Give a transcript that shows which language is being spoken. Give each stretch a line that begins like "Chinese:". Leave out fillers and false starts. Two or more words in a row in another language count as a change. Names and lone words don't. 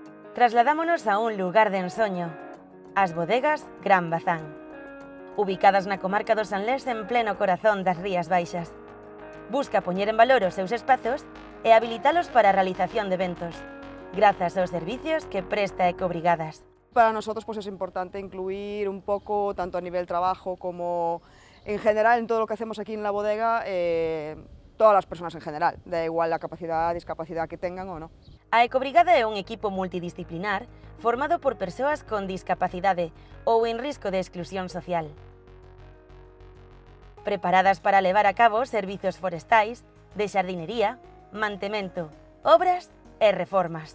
Galician: Trasladámonos a un lugar de ensoño, as bodegas Gran Bazán, ubicadas na comarca do Sanlés en pleno corazón das Rías Baixas. Busca poñer en valor os seus espazos e habilitalos para a realización de eventos, grazas aos servicios que presta Ecobrigadas.
Spanish: Para nosotros pues es importante incluir un poco, tanto a nivel trabajo como en general en todo lo que hacemos aquí en la bodega, todas las personas en general, da igual la capacidad, discapacidad que tengan o no.
Galician: A Ecobrigada é un equipo multidisciplinar formado por persoas con discapacidade ou en risco de exclusión social. Preparadas para levar a cabo servizos forestais, de xardinería, mantemento, obras e reformas.